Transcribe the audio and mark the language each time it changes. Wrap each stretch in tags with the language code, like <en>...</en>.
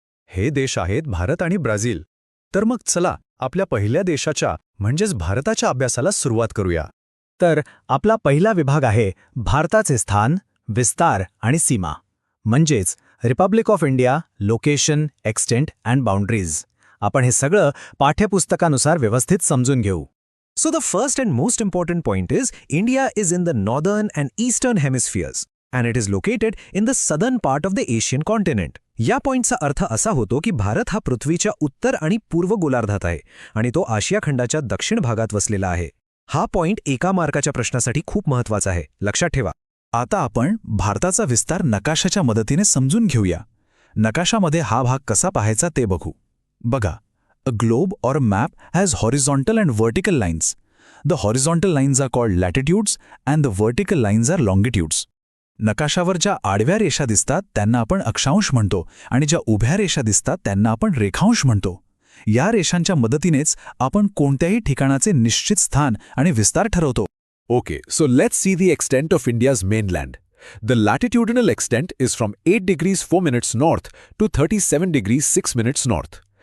<mr>हे देश आहेत भारत आणि ब्राझील. तर मग चला आपल्या पहिल्या देशाच्या म्हणजेच भारताच्या अभ्यासाला सुरुवात करूया. तर आपला पहिला विभाग आहे भारताचे स्थान, विस्तार आणि सीमा, म्हणजेच</mr> <en>Republic of India, location, extent and boundaries.</en> <mr>आपण हे सगळं पाठ्यपुस्तकानुसार व्यवस्थित समजून घेऊ.</mr> <en>So the first and most important point is India is in the northern and eastern hemispheres and it is located in the southern part of the Asian continent.</en> <mr>या पॉइंटचा अर्थ असा होतो की भारत हा पृथ्वीच्या उत्तर आणि पूर्व गोलार्धात आहे आणि तो आशिया खंडाच्या दक्षिण भागात वसलेला आहे. हा पॉइंट एका मार्काच्या प्रश्नासाठी खूप महत्त्वाचा आहे, लक्षात ठेवा. आता आपण भारताचा विस्तार नकाशाच्या मदतीने समजून घेऊया. नकाशामध्ये हा भाग कसा पाहायचा ते बघू. बघा,</mr> <en>A globe or map has horizontal and vertical lines. The horizontal lines are called latitudes and the vertical lines are longitudes.</en> <mr>नकाशावर ज्या आडव्या रेषा दिसतात त्यांना आपण अक्षांश म्हणतो आणि ज्या उभ्या रेषा दिसतात त्यांना आपण रेखांश म्हणतो. या रेषांच्या मदतीनेच आपण कोणत्याही ठिकाणाचे निश्चित स्थान आणि विस्तार ठरवतो.</mr> <en>Okay, so let's see the extent of India's mainland. The latitudinal extent is from 8 degrees 4 minutes north to 37 degrees 6 minutes north.</en>